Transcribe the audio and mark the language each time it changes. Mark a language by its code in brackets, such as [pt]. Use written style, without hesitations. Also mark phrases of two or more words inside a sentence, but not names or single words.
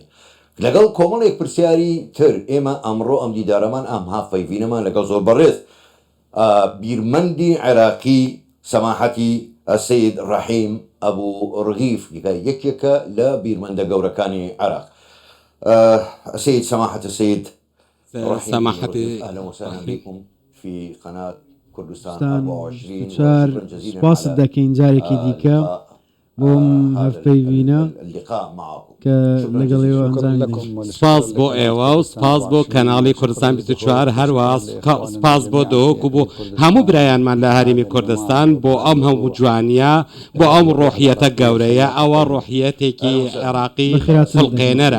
[ckb] لەگەڵ کۆمەڵێک پرسیاری تر ئێمە ئەمڕۆ ئەم دیدارەمان ئەم هافەیڤینەمان لەگەڵ زۆر بەڕێز بیرمەندی عێراقی سەماحەتی سەید ڕەحیم ئەبوو ڕغیف یەکێکە لە بیرمەندە گەورەکانی عێراق. [ar] سيد سماحة السيد سماحتي أهلا وسهلا بكم في قناة كردستان 24. شكرا جزيلا [ckb] سپاس دەکەین جارێکی دیکە بۆم هەفپەیوینە کە لەگەڵێەوە ئەنجام سپاس بۆ ئێوە و سپاس بۆ کەناڵی کوردستان 24 هەروە سپاس بۆ دۆک و بۆ هەموو برایانمان لە هەرێمی کوردستان بۆ ئەم هەموو جوانیە بۆ ئەم ڕۆحیەتە گەورەیە ئەوە ڕۆحیەتێکی عێراقی فڵقێنەرە.